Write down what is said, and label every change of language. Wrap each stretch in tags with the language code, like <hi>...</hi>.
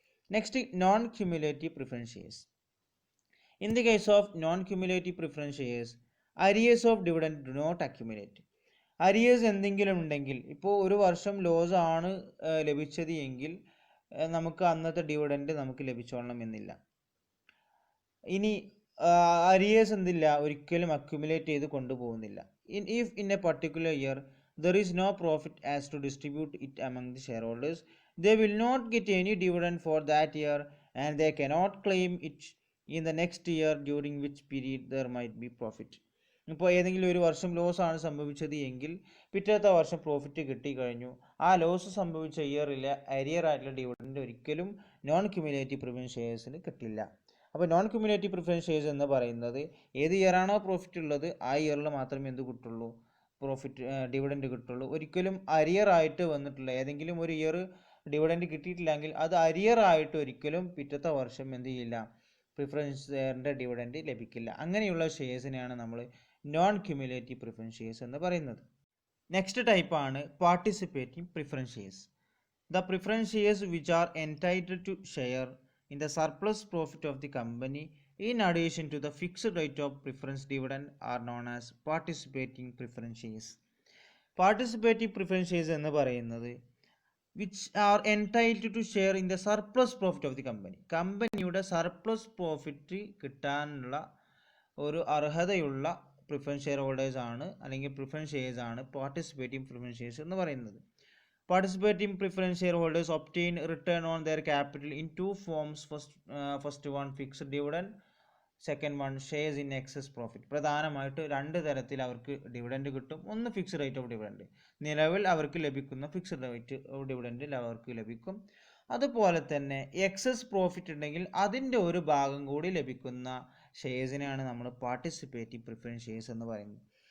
<en>Next, non cumulative preference shares. In the case of non cumulative preference shares, arrears of dividend do not accumulate.</en> <ml>Arrears എന്തെങ്കിലും ഉണ്ടെങ്കിൽ, ഇപ്പോൾ ഒരു വർഷം loss ആണ് ലഭിച്ചത് എങ്കിൽ നമുക്ക് അന്നത്തെ ഡിവിഡൻഡ് നമുക്ക് ലഭിച്ചോളണം എന്നില്ല. ഇനി അരിയേഴ്സ് എന്തില്ല, ഒരിക്കലും അക്യുമുലേറ്റ് ചെയ്ത് കൊണ്ടുപോകുന്നില്ല.</ml> <en>If in a particular year there is no profit as to distribute it among the shareholders, they will not get any dividend for that year and they cannot claim it in the next year during which period there might be profit.</en> <ml>ഇപ്പോൾ ഏതെങ്കിലും ഒരു വർഷം loss ആണ് സംഭവിച്ചത് എങ്കിൽ പിറ്റത്തെ വർഷം profit കിട്ടിക്കഴിഞ്ഞു, ആ ലോസ് സംഭവിച്ച ഇയറിലെ അരിയർ ആയിട്ടുള്ള ഡിവിഡൻഡ് ഒരിക്കലും നോൺ ക്യുമുലേറ്റീവ് പ്രിഫറൻസ് ഷെയർസിന് കിട്ടില്ല. അപ്പോൾ നോൺ ക്യുമുലേറ്റീവ് പ്രിഫറൻസ് ഷെയർസ് എന്ന് പറയുന്നത് ഏത് ഇയറാണോ പ്രോഫിറ്റ് ഉള്ളത് ആ ഇയറിൽ മാത്രമേ എന്ത് കിട്ടുള്ളൂ, പ്രോഫിറ്റ് ഡിവിഡൻഡ് കിട്ടുള്ളൂ. ഒരിക്കലും അരിയർ ആയിട്ട് വന്നിട്ടില്ല, ഏതെങ്കിലും ഒരു ഇയർ ഡിവിഡൻഡ് കിട്ടിയിട്ടില്ലെങ്കിൽ അത് അരിയർ ആയിട്ട് ഒരിക്കലും പിറ്റത്തെ വർഷം എന്ത് ചെയ്യില്ല, പ്രിഫറൻസ് ഷെയറിൻ്റെ ഡിവിഡൻഡ് ലഭിക്കില്ല. അങ്ങനെയുള്ള ഷെയർസിനെയാണ് നമ്മൾ നോൺ ക്യുമുലേറ്റീവ് പ്രിഫറൻസ് ഷെയർസ് എന്ന് പറയുന്നത്. നെക്സ്റ്റ് ടൈപ്പാണ് participating preference shares.</ml> <en>The preference shares which are entitled to share in the surplus profit of the company in addition to the fixed rate of preference dividend are known as participating preference shares. Participating preference shares</en> <ml>എന്ന് പറയുന്നത്</ml> <en>which are entitled to share in the surplus profit of the company.</en> <ml>കമ്പനിയുടെ surplus profit കിട്ടാനുള്ള ഒരു അർഹതയുള്ള preference share holders ആണ്, അല്ലെങ്കിൽ preference shares ആണ് participating preference shares എന്ന് പറയുന്നത്.</ml> <en>Participating preference shareholders obtain return on their capital in two forms. First one fixed dividend, second one shares in excess profit.</en> <ml>പ്രധാനമായിട്ട് രണ്ട് തരത്തിൽ അവർക്ക് ഡിവിഡൻഡ് കിട്ടും. ഒന്ന് ഫിക്സ്ഡ് റേറ്റ് ഓഫ് ഡിവിഡൻഡ്, നിലവിൽ അവർക്ക് ലഭിക്കുന്ന ഫിക്സ്ഡ് റേറ്റ് ഓഫ് ഡിവിഡൻഡിൽ അവർക്ക് ലഭിക്കും. അതുപോലെ തന്നെ എക്സസ് പ്രോഫിറ്റ് ഉണ്ടെങ്കിൽ അതിൻ്റെ ഒരു ഭാഗം കൂടി ലഭിക്കുന്ന ഷെയർസിനെയാണ് നമ്മൾ പാർട്ടിസിപ്പേറ്റീവ് പ്രിഫറൻസ് ഷെയർസ് എന്ന് പറയുന്നത്.</ml>